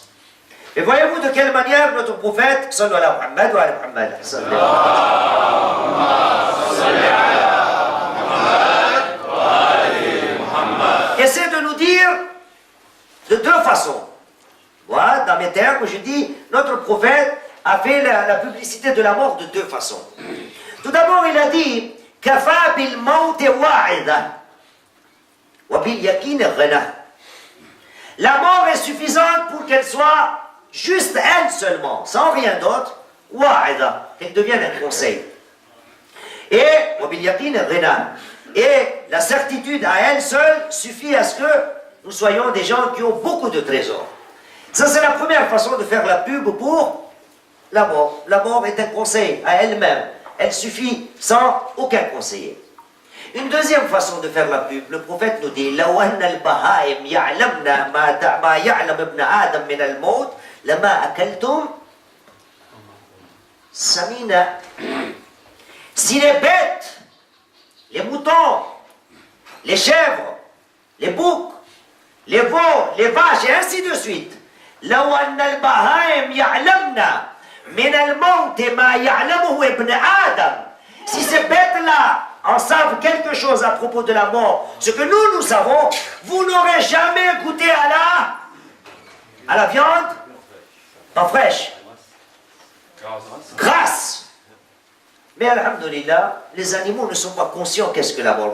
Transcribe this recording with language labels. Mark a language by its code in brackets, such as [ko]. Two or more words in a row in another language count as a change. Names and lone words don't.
[fr] Et voyez-vous de quelle manière notre prophète, [ar] صلى الله عليه ومحمد, [fr] essaie de nous dire de deux façons. Voilà, dans mes termes, je dis, notre prophète a fait la publicité de la mort de deux façons. Tout d'abord, il a dit [ar] كفى بالموت واعظا وباليقين غنى. [fr] La mort est suffisante pour qu'elle soit juste elle seulement, sans rien d'autre, wa'ida, qu'elle devienne un conseil. [ar] Et وباليقين غنى. [fr] Et la certitude à elle seule suffit à ce que nous soyons des gens qui ont beaucoup de trésors. Ça, c'est la première façon de faire la pub pour la mort. La mort est un conseil à elle-même. Elle suffit sans aucun conseiller. Une deuxième façon de faire la pub, le prophète nous dit [ar] لو أن البهائم يعلمن ما يعلم ابن آدم من الموت لما أكلتم سمينا. [fr] Si les bêtes, les moutons, les chèvres, les boucs, les veaux, les vaches et ainsi de suite, [ar] لو أن البهائم يعلمن من الموت ما يعلمه ابن آدم. [fr] Si ces bêtes-là en savent quelque chose à propos de la mort, ce que nous savons, vous n'aurez jamais goûté à la viande pas fraîche, grasse. Mais alhamdoulilah, les animaux ne sont pas conscients qu'est-ce que la mort.